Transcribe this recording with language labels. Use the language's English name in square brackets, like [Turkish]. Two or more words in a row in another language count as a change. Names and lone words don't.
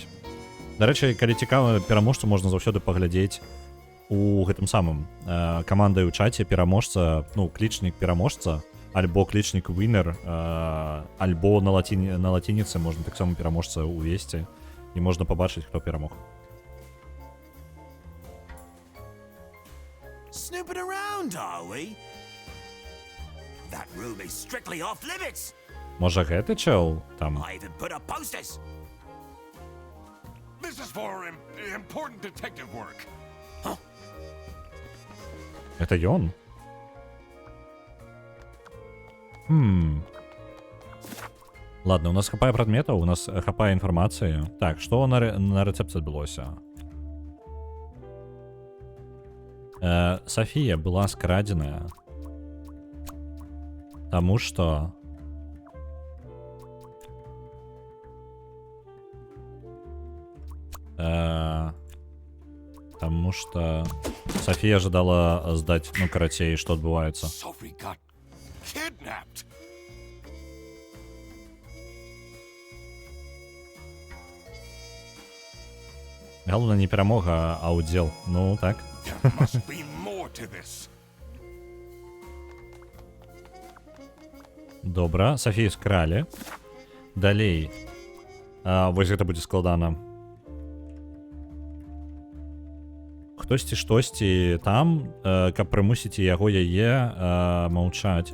[Belarusian] Дарэчы, калі цікава, пераможцу можна заўсёды паглядзець у гэтым самым камандай у чаце пераможца, ну, клічнік пераможца, альбо клічнік winner, альбо на лацініцы можна таксама пераможца увесці, і можна пабачыць, хто перамог. [English] Snooping around, are we? That room is strictly off limits. [Belarusian] Можа гэты чел там? [English] I even put up posters. This is for important detective work. [Belarusian] Это ён? Ладно, у нас хапае прадметаў, у нас хапае інфармацыі. Так, што на рэцэпцыі адбылося? Софія была скрадзеная. Таму што... Таму што... Софія жадала здаць, ну, карацей, што адбываецца. [English] Sophie got kidnapped. [Belarusian] Галоўна не перамога, а ўдзел. Ну, так. [English] There must be more to this. [Belarusian] Добра, Софію скралі. Далей. Вось гэта будзе складана. Хтосьці штосьці там, каб прымусіць яго яе маўчаць.